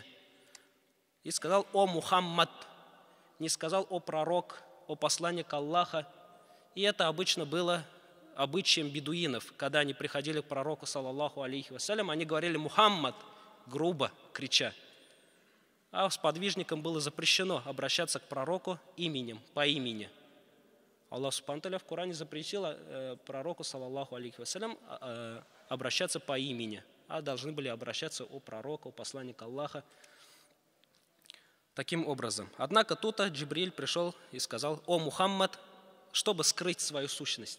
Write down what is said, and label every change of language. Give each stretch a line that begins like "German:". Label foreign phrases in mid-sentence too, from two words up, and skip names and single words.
Russian: И сказал «О Мухаммад», не сказал «О пророк», «О посланник Аллаха». И это обычно было обычаем бедуинов. Когда они приходили к пророку,
Arabic: صلى الله عليه وسلم,
Russian: они говорили «Мухаммад», грубо, крича. А сподвижникам было запрещено обращаться к пророку именем, по имени. Аллах
Arabic: سبحانه وتعالى
Russian: в Коране запретил пророку,
Arabic: صلى الله عليه وسلم,
Russian: обращаться по имени, а должны были обращаться о пророку, о посланнику Аллаха. Таким образом. Однако тут Джибриль пришел и сказал «О Мухаммад», чтобы скрыть свою сущность.